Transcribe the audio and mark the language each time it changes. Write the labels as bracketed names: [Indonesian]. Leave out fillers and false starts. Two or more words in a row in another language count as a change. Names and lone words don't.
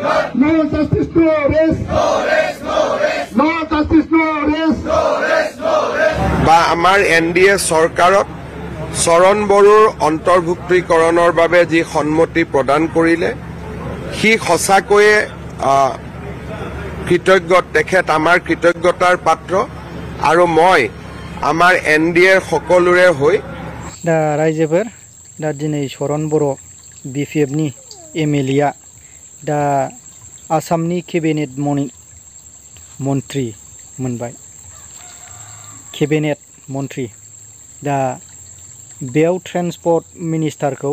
[English] No justice, no arrest. No arrest, no arrest. No justice, no arrest. No arrest, no arrest. [Assamese] বা আমাৰ NDA চৰকাৰত চৰণ বড়োৰ অন্তৰ্ভুক্তিকৰণৰ বাবে যি সন্মতি প্ৰদান কৰিলে সি সঁচাকৈয়ে কৃতজ্ঞ তেখেত আমাৰ কৃতজ্ঞতাৰ পাত্ৰ আৰু মই আমাৰ NDAৰ সকলোৰে হৈ [Bodo] दा रायजोफोर दा दिनै चरण बर' BPFनि MLA आ दा आसामनि केबिनेट मन्त्रि मोनबाय केबिनेट मन्त्रि दा बेयाव [English] transport ministerखौ